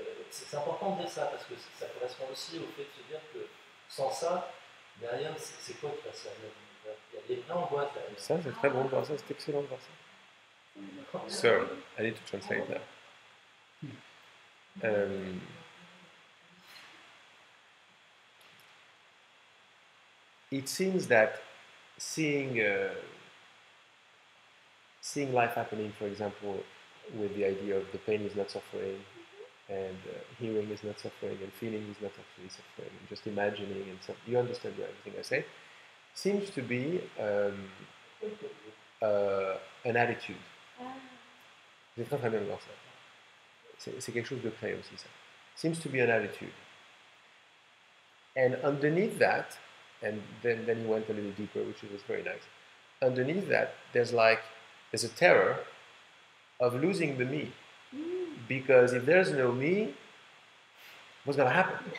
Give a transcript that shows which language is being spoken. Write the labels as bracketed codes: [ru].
[fr] C'est important de dire ça parce que ça correspond aussi au fait de se dire que sans ça, derrière, c'est quoi qui va servir? Il y a des vraies angoisses derrière. Ça, c'est très bon de voir ça, c'est excellent de voir ça. [en] So, I need to translate that. It seems that seeing life happening, for example, with the idea of the pain is not suffering, and hearing is not suffering, and feeling is not actually suffering, and just imagining, and so you understand everything I say, seems to be an attitude. [fr] C'est très très bien de voir ça. C'est quelque chose de créé aussi, ça. [en] Seems to be an attitude. And underneath that, and then he went a little deeper, which was very nice. Underneath that, there's a terror of losing the me. Because if there's no me, what's going to happen?